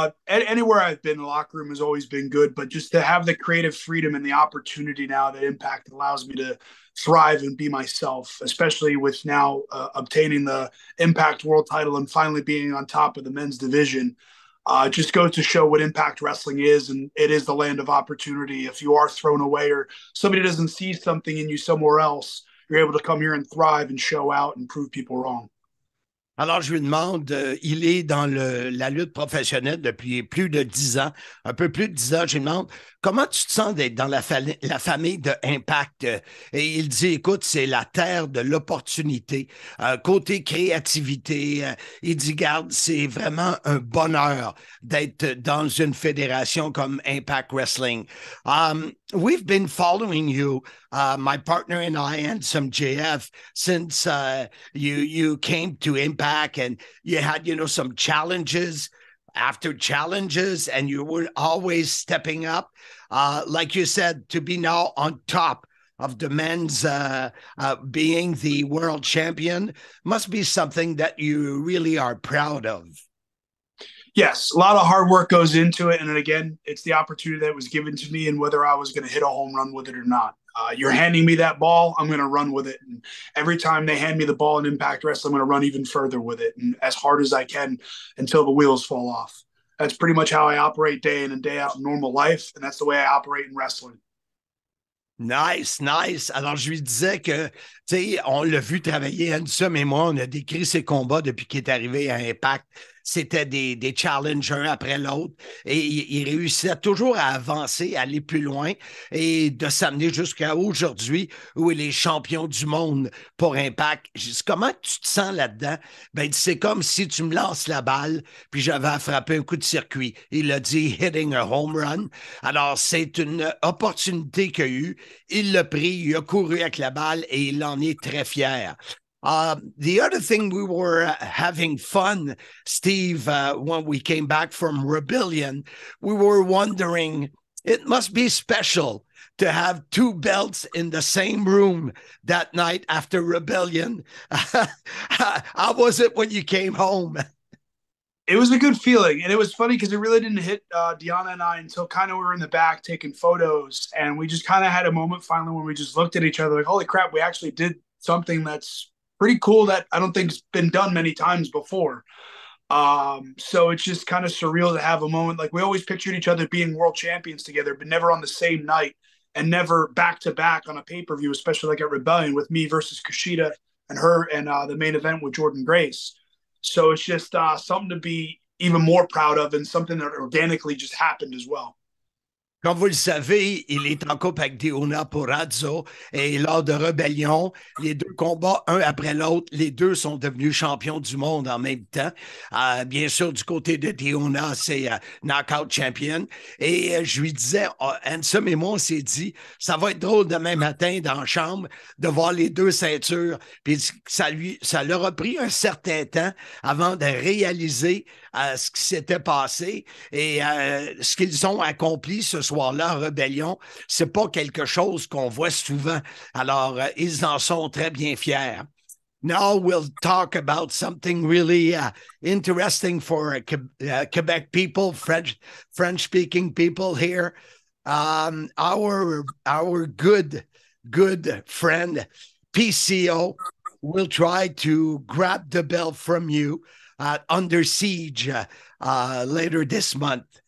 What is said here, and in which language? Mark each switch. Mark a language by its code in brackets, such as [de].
[en] Anywhere I've been, the locker room has always been good, but just to have the creative freedom and the opportunity now that Impact allows me to thrive and be myself, especially with now obtaining the Impact World title and finally being on top of the men's division. Just goes to show what Impact Wrestling is, and it is the land of opportunity. If you are thrown away or somebody doesn't see something in you somewhere else, you're able to come here and thrive and show out and prove people wrong. [fr] Alors, je lui demande, il est dans la lutte professionnelle depuis plus de 10 ans, un peu plus de 10 ans. Je lui demande, comment tu te sens d'être dans la famille de Impact? Et il dit, écoute, c'est la terre de l'opportunité. Côté créativité, il dit, garde, c'est vraiment un bonheur d'être dans une fédération comme Impact Wrestling. [en] We've been following you, my partner and I, and some JF, since you came to Impact, and you had, some challenges after challenges, and you were always stepping up. Like you said, to be now on top of the men's being the world champion must be something that you really are proud of. Yes, a lot of hard work goes into it. And again, it's the opportunity that was given to me and whether I was going to hit a home run with it or not. You're handing me that ball, I'm going to run with it. And every time they hand me the ball in Impact Wrestling, I'm going to run even further with it and as hard as I can until the wheels fall off. That's pretty much how I operate day in and day out in normal life. And that's the way I operate in wrestling. Nice, nice. [fr] Alors, je lui disais que, tu sais, on l'a vu travailler, Handsome et moi, on a décrit ses combats depuis qu'il est arrivé à Impact. C'était des challenges un après l'autre et il réussissait toujours à avancer, à aller plus loin et de s'amener jusqu'à aujourd'hui où il est champion du monde pour Impact. Je dis, comment tu te sens là-dedans? Ben, c'est comme si tu me lances la balle puis j'avais à frapper un coup de circuit. Il a dit « [en] hitting a home run [fr] ». Alors, c'est une opportunité qu'il a eue. Il l'a pris, il a couru avec la balle et il en est très fier. [en] The other thing, we were having fun, Steve, when we came back from Rebellion. We were wondering, it must be special to have two belts in the same room that night after Rebellion. How was it when you came home? It was a good feeling. And it was funny because it really didn't hit Deanna and I until kind of we were in the back taking photos. And we just kind of had a moment finally when we just looked at each other like, holy crap, we actually did something that's pretty cool that I don't think's been done many times before. So it's just kind of surreal to have a moment. Like we always pictured each other being world champions together, but never on the same night and never back to back on a pay-per-view, especially like at Rebellion with me versus Kushida and her and the main event with Jordan Grace. So it's just something to be even more proud of and something that organically just happened as well. [fr] Comme vous le savez, il est en couple avec Deonna Purrazzo et lors de Rebellion, les deux combats, un après l'autre, les deux sont devenus champions du monde en même temps. Bien sûr, du côté de Deonna, c'est Knockout Champion. Et je lui disais, Handsome et moi, on s'est dit, ça va être drôle demain matin dans la chambre de voir les deux ceintures. Puis ça leur a pris un certain temps avant de réaliser ce qui s'était passé et ce qu'ils ont accompli. Ce soir-là, Rébellion, c'est pas quelque chose qu'on voit souvent. Alors, ils en sont très bien fiers. [en] Now we'll talk about something really interesting for Quebec people, French-speaking people here. Our good friend PCO will try to grab the belt from you Under Siege later this month.